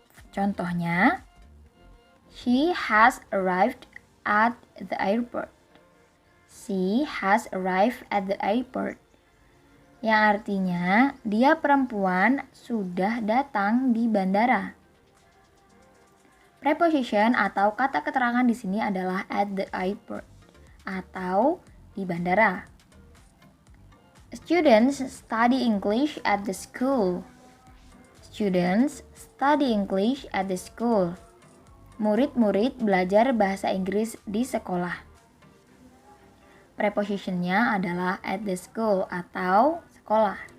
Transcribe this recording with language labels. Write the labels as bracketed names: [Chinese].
[English] Contohnya, she has arrived at the airport. She has arrived at the airport. [Indonesian] yang artinya dia perempuan sudah datang di bandara. Preposition atau kata keterangan di sini adalah [English] at the airport [Indonesian] atau di bandara. [English] Students study English at the school. Students study English at the school. [Indonesian] Murid-murid belajar bahasa Inggris di sekolah. Prepositionnya adalah [English] at the school [Indonesian] atau sekolah.